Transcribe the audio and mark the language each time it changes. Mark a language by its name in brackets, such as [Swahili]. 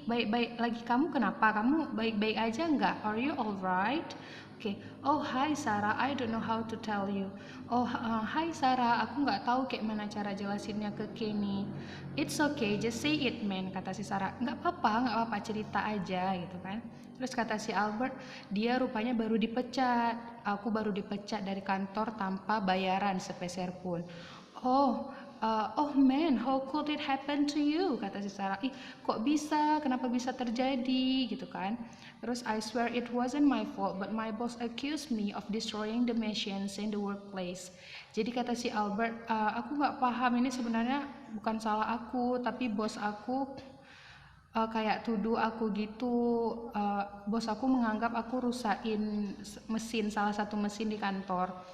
[Indonesian] Baik-baik lagi, kamu kenapa? Kamu baik-baik aja nggak? [English] Are you alright? Oke. Oh hi Sarah, I don't know how to tell you. Oh hi [Indonesian] Sarah, aku nggak tahu kayak mana cara jelasinnya ke Kenny. [English] It's okay, just say it man, [Indonesian] kata si Sarah. Nggak apa-apa, cerita aja gitu kan. Terus kata si Albert, dia rupanya baru dipecat. Aku baru dipecat dari kantor tanpa bayaran sepeser pun. [English] Oh man, how could it happen to you? [Indonesian] Kata si Sarah. Ih, kok bisa? Kenapa bisa terjadi? Gitu kan. Terus [English] I swear it wasn't my fault, but my boss accused me of destroying the machines in the workplace. [Indonesian] Jadi kata si Albert, aku nggak paham, ini sebenarnya bukan salah aku, tapi bos aku kayak tuduh aku gitu. Bos aku menganggap aku rusakin mesin, salah satu mesin di kantor.